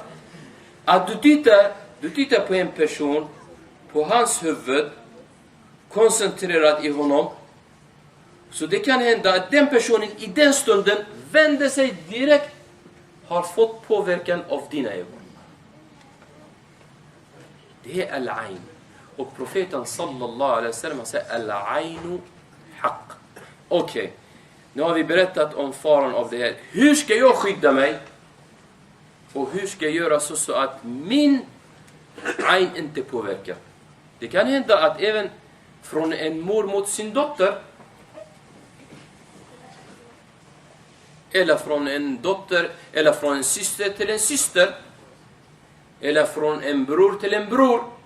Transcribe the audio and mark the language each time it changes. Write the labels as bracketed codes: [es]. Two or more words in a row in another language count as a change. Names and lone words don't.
[sv] Att du tittar på en person, på hans huvud, koncentrerat i honom. Så det kan hända att den personen i den stunden vänder sig direkt, har fått påverkan av dina ögon. Det är al-ain. Och profeten [ar] صلى الله عليه وسلم [sv] säger [ar] العين حق. [sv] Okej. Nu har vi berättat om faran av det här. Hur ska jag skydda mig? Och hur ska jag göra så att min ain inte påverkar? Det kan hända att även från en mor mot sin dotter, eller från en dotter, eller från en syster till en syster, eller från en bror till en bror.